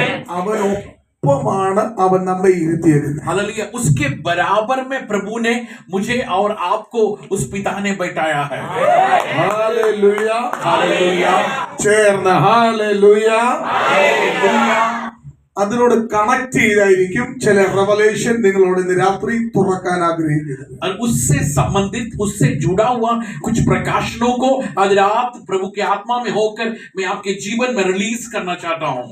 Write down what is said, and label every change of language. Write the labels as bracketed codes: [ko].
[ml] അവൻ ഒപ്പമാണ് അവൻ നമ്മെ ഇരുത്തിയിരിക്കുന്നത്. [hi] हालेलुया. उसके बराबर में प्रभु ने मुझे और आपको उस पिता ने बैठाया है. [ml] ഹല്ലേലൂയ. [hi] हालेलुया. [ml] ചേർന്ന് ഹല്ലേലൂയ. അതിനോട് കണക്ട് ചെയ്തായിരിക്കും ചില റെവലേഷൻ നിങ്ങളോട് ഇന്ന് രാത്രി തുറക്കാൻ ആഗ്രഹിക്കുന്നത്. [hi] और उससे संबंधित, उससे जुड़ा हुआ कुछ प्रकाशनों को आज रात प्रभु के आत्मा में होकर मैं आपके जीवन में रिलीज करना चाहता हूँ.